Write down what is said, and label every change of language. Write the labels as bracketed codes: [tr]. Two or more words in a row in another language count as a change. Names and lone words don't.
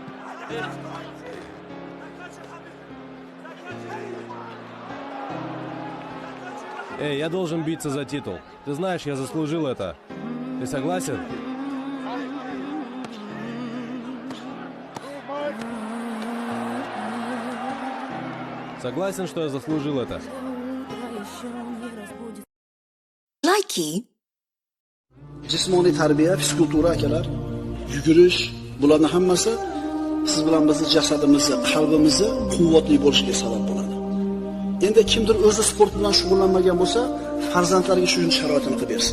[ru] Эй, я должен биться за титул. Ты знаешь, я заслужил это. Ты согласен? Согласен, что я заслужил это? Likey. [uz] Jismoniy tarbiya, fizikultura akalar, yugurish, bularning hammasi siz bilan bizning jasadimizni, qalbimizni quvvatli bo'lishiga sabab bo'ladi. Endi kimdir o'zi sport bilan shug'ullanmagan bo'lsa, farzandlariga shu sharoitini qilib bersin.